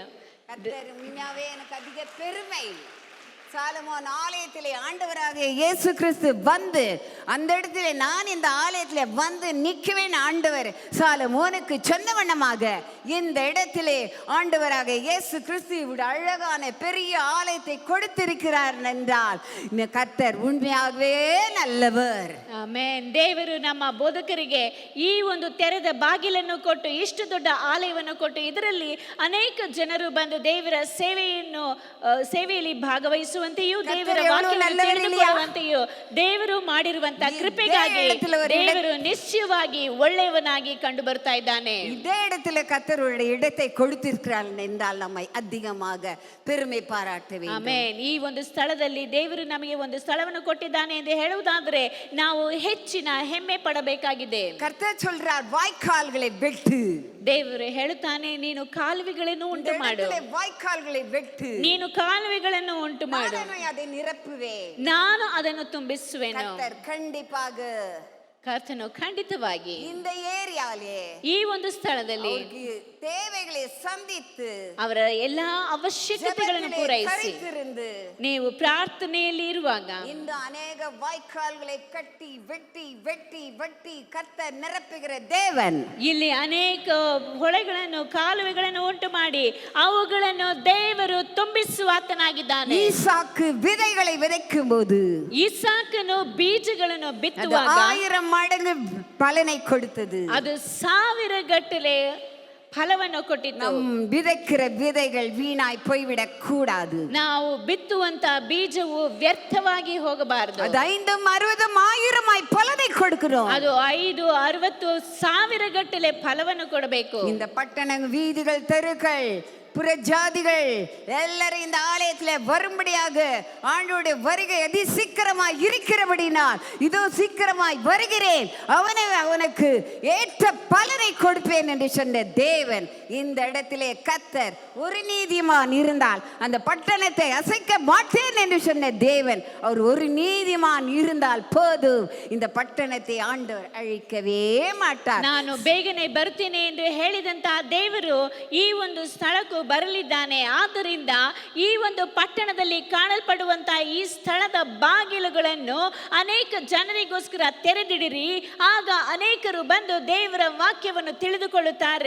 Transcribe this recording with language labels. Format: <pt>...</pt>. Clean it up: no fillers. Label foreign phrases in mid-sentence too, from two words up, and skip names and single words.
<ta>கர்த்தர் உண்மையாவே எனக்கு அதிக பெருமை. சாலமோன் ஆலயத்திலே ஆண்டவராக இயேசு கிறிஸ்து வந்து அந்த இடத்திலே நான் இந்த ஆலயத்திலே வந்து நிற்குவேன். ஆண்டவர் சாலமோனுக்கு சொன்ன வண்ணமாக இந்த இடத்திலே ஆண்டவராக இயேசு கிறிஸ்து இவ்வளவு அழகான பெரிய ஆலயத்தை கொடுத்திருக்கிறார் என்றால் இந்த கர்த்தர் உண்மையாகவே நல்லவர்.</ta> <kn>ಆಮೆನ್. ದೇವರು ನಮ್ಮ ಬೋಧಕರಿಗೆ ಈ ಒಂದು ತೆರೆದ ಬಾಗಿಲನ್ನು ಕೊಟ್ಟು ಇಷ್ಟು ದೊಡ್ಡ ಆಲಯವನ್ನು ಕೊಟ್ಟು ಇದರಲ್ಲಿ ಅನೇಕ ಜನರು ಬಂದು ದೇವರ ಸೇವೆಯಲ್ಲಿ ಭಾಗವಹಿಸುವಂತೆಯೂ ದೇವರ ವಾಕ್ಯವನ್ನು ತಿಳಿದುಕೊಳ್ಳುವಂತೆಯೂ ದೇವರು ಮಾಡಿರುವಂತ ಕೃಪೆಗಾಗಿ ದೇವರು ನಿಶ್ಚಯವಾಗಿ ಒಳ್ಳೆಯವನಾಗಿ ಕಂಡು ಬರ್ತಾ ಇದ್ದಾನೆ.</kn> <ta>இதே இடத்துல கர்த்தருடைய இடத்தை கொடுத்திருக்கிறார் என்றால் நம்மை அதிகமாக பெருமை பாராட்ட வேண்டும்.</ta> <kn>ಆಮೆನ್. ಈ ಒಂದು ಸ್ಥಳದಲ್ಲಿ ದೇವರು ನಮಗೆ ಒಂದು ಸ್ಥಳವನ್ನು ಕೊಟ್ಟಿದ್ದಾನೆ ಎಂದು ಹೇಳುವುದಾದರೆ ನಾವು ಹೆಚ್ಚಿನ ಹೆಮ್ಮೆ ಪಡಬೇಕಾಗಿದೆ.</kn> <ta>கர்த்தர் சொல்றார் வாய்க்கால்களை வெட்டு.</ta> <kn>ದೇವರು ಹೇಳುತ್ತಾನೆ ನೀನು ಕಾಲುವೆಗಳನ್ನು ಉಂಟು ಮಾಡು.</kn> <ta>வாய்க்கால்களை வெட்டு.</ta> <kn>ನೀನು ಕಾಲುವೆಗಳನ್ನು ಉಂಟು ಮಾಡು.</kn> <ta>அதை நிரப்புவேன்.</ta> <kn>ನಾನು ಅದನ್ನು ತುಂಬಿಸುವೆನು.</kn> <ta>கர்த்தர் கண்டிப்பாக</ta> <kn>ಕರ್ತನು ಖಂಡಿತವಾಗಿ</kn> <ta>இந்த ஏரியாலே</ta> <kn>ಈ ಒಂದು ಸ್ಥಳದಲ್ಲಿ</kn> <ta>தேவைகளை சந்தித்து</ta> <kn>ಅವರ ಎಲ್ಲಾ ಅವಶ್ಯಕತೆಗಳನ್ನು ಪೂರೈಸಿ ನೀವು ಪ್ರಾರ್ಥನೆಯಲ್ಲಿ ಇರುವಾಗ</kn> <ta>இந்த ಅನೇಕ வாய்க்கால்களை கட்டி வெட்டி வெட்டி வெட்டி கர்த்தர் நிரப்புகிற தேவன்</ta> <kn>ಇಲ್ಲಿ ಅನೇಕ ಹೊಳೆಗಳನ್ನು ಕಾಲುವೆಗಳನ್ನು ಉಂಟು ಮಾಡಿ ಅವುಗಳನ್ನು ದೇವರು ತುಂಬಿಸುವಾತನಾಗಿದ್ದಾನೆ.</kn> <ta>ஈசாக்கு விதைகளை விதைக்கும்போது</ta> <kn>ಇಸಾಕನು ಬೀಜಗಳನ್ನು ಬಿತ್ತುವಾಗ</kn> <ta>1000 மடங்கு பலனை கொடுத்தது.</ta> <kn>ಅದು 1000 ಗಟ್ಟಲೆ ಫಲವನ್ನು ಕೊಟ್ಟಿತ್ತು.</kn> <ta>நம் விதைக்கிற விதைகள் வீணாய் போய்விடக் கூடாது.</ta> <kn>ನಾವು ಬಿತ್ತುವಂತ ಬೀಜವು ವ್ಯರ್ಥವಾಗಿ ಹೋಗಬಾರದು.</kn> <ta>அது 5 60 1000 பலனை கொடுக்கிறோம்.</ta> <kn>ಅದು 5 60 1000 ಗಟ್ಟಲೆ ಫಲವನ್ನು ಕೊಡಬೇಕು.</kn> <ta>இந்த பட்டண வீதிகள் தெருக்கள் புற ஜாதிகள் எல்லாரும் இந்த ஆலயத்துல வரும்படியாக ஆண்டவருடைய வருகை அதி சீக்கிரமாய் இருக்கிறபடினால் இதோ சீக்கிரமாய் வருகிறேன் அவனுக்கு ஏற்ற பலனை கொடுப்பேன் என்று சொன்ன தேவன் இந்த இடத்திலே கர்த்தர் ஒரு நீதிமான் இருந்தால் அந்த பட்டணத்தை அசைக்க மாட்டேன் என்று சொன்ன தேவன் அவர் ஒரு நீதிமான் இருந்தால் போதும் இந்த பட்டணத்தை ஆண்டவர் அழிக்கவே மாட்டார்.</ta> <kn>ನಾನು ಬೇಗನೆ ಬರುತ್ತೇನೆ ಎಂದು ಹೇಳಿದಂತಹ ದೇವರು ಈ ಒಂದು ಸ್ಥಳಕ್ಕೂ ಬರಲಿದ್ದಾನೆ. ಆದ್ದರಿಂದ ಈ ಒಂದು ಪಟ್ಟಣದಲ್ಲಿ ಕಾಣಲ್ಪಡುವಂತಹ ಈ ಸ್ಥಳದ ಬಾಗಿಲುಗಳನ್ನು ಅನೇಕ ಜನರಿಗೋಸ್ಕರ ತೆರೆದಿಡಿರಿ. ಆಗ ಅನೇಕರು ಬಂದು ದೇವರ ವಾಕ್ಯವನ್ನು ತಿಳಿದುಕೊಳ್ಳುತ್ತಾರೆ.</kn>